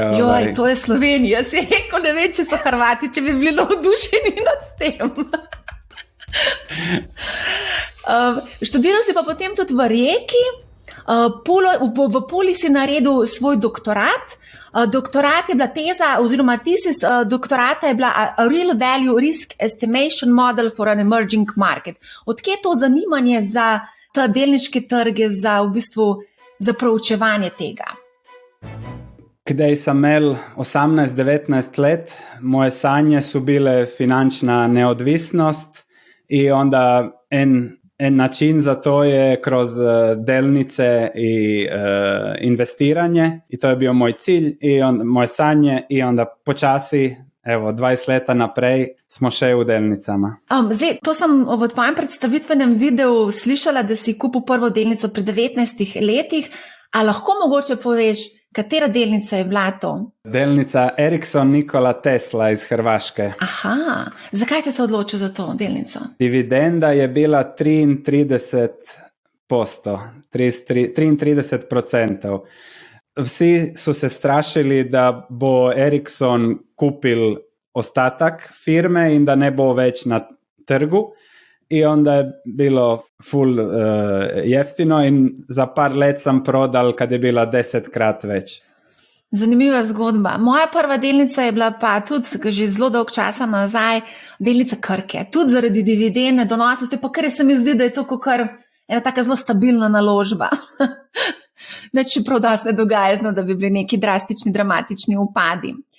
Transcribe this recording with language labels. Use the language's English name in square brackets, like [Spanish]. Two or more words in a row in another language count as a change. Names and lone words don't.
[Slovenian] Joj, to je Slovenija, si rekel, ne vem, če so Hrvati, če bi bili navdušeni nad tem. Študiral si pa potem tudi v Rijeki, v Puli si naredil svoj doktorat. Doktorat je bila teza, oziroma thesis doktorata je bila A Real Value Risk Estimation Model for an Emerging Market. Odkje je to zanimanje za ta delniške trge, za v bistvu za proučevanje tega? [Croatian] Kdaj sam imel 18-19 let, moje sanje su bile [Slovenian] finančna neodvisnost [Croatian] i onda en način za to je kroz delnice i investiranje i to je bio moj cilj i moje sanje i onda počasi, evo, 20 leta naprej smo še v delnicama. [Slovenian] Zdaj, to sem v tvojem predstavitvenem videu slišala, da si kupil prvo delnico pri 19 letih, a lahko mogoče poveš, katera delnica je bila to? Delnica Ericsson Nikola Tesla iz Hrvaške. Aha, zakaj si se odločil za to delnico? [Croatian] Dividenda je bila 33%. Vsi su se strašili da bo Ericsson kupil ostatak firme i da ne bo već na trgu. I onda je bilo full jeftino i za par let sam prodal kad je bila 10krat već. [Slovenian] Zanimiva zgodba. Moja prva delnica je bila pa tudi že zelo dolg časa nazaj delnica Krke. Tudi zaradi dividende donosnosti, pa kar se mi zdi, da je to kar ena taka zelo stabilna naložba. Čeprav da se dogaja, da bi bili neki drastični, dramatični upadi.